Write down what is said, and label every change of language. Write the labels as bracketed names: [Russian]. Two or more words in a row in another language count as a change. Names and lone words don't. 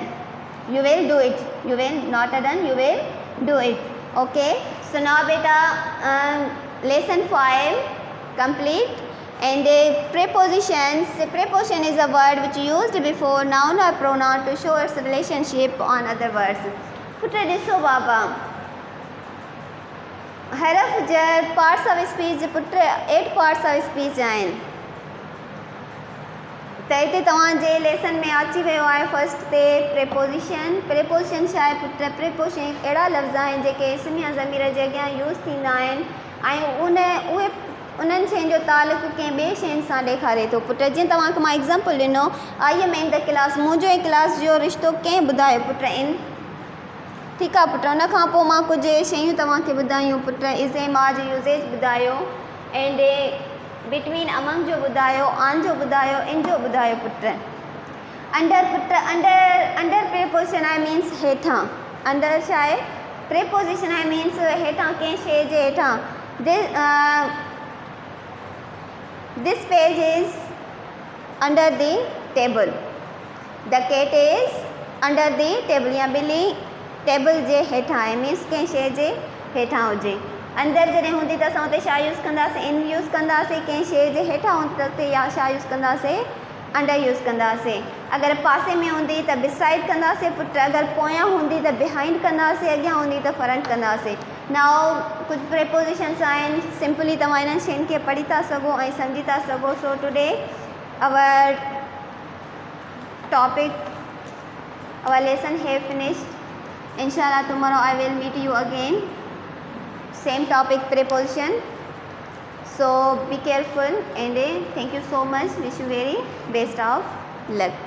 [English] You will do it. You will not done. You will do it. Okay. So now beta lesson 5 complete. And prepositions. Preposition is a word which used before noun or pronoun to show its relationship on other words. [Sindhi] पुत्र ॾिसो बाबा, हरफ जर [English] parts of speech [Sindhi] पुत्र 8 [English] parts of speech [Sindhi] आहिनि। त हिते तव्हांजे लेसन में अची वियो आहे फर्स्ट ते प्रेपोजिशन। प्रेपोजिशन छा आहे पुट? प्रेपोजिशन अहिड़ा लफ़्ज़ आहिनि जेके इस्म या ज़मीर जे अॻियां यूज़ थींदा आहिनि ऐं उन्हनि शयुनि जो तालुक़ कंहिं ॿिए शयुनि सां ॾेखारे थो पुट। जीअं तव्हांखे मां एग्ज़ाम्पल ॾिनो, [English] I am in the class, [Sindhi] मुंहिंजो ऐं क्लास जो रिश्तो कंहिं ॿुधायो पुट? इन। ठीकु आहे पुट। उन खां पोइ मां कुझु शयूं तव्हांखे ॿुधायूं पुट। [English] is am are [Sindhi] जो यूज़ेज ॿुधायो, [English] and between among [Sindhi] जो ॿुधायो, आन जो ॿुधायो, इन जो ॿुधायो पुट। अंडर पुट, [English] under preposition [Sindhi] आहे मीन्स हेठां। अंडर छा आहे? प्रेपोजिशन आहे मीन्स हेठां, कंहिं शइ जे हेठां। [English] This page is under the table. The cat is under the table, [Sindhi] या ॿिली टेबल जे हेठां आहे मीन्स कंहिं शइ जे हेठां हुजे। अंदरि जॾहिं हूंदी त असां हुते छा यूज़ कंदासीं? इन यूज़ कंदासीं। कंहिं शइ जे हेठां हूंदी त हुते या छा यूज़ कंदासीं? अंडर यूज़ कंदासीं। अगरि पासे में हूंदी त बिसाइड कंदासीं पुट। अगरि पोयां हूंदी त बिहाइंड कंदासीं। अॻियां हूंदी त फ्रंट कंदासीं। नाउ कुझु प्रेपोजिशन्स आहिनि, सिंपली तव्हां इन्हनि शयुनि खे पढ़ी था सघो ऐं सम्झी था सघो। [English] So today our topic, our lesson have finished. Inshallah, tomorrow I will meet you again. Same topic, preposition. So be careful and thank you so much. Wish you very best of luck.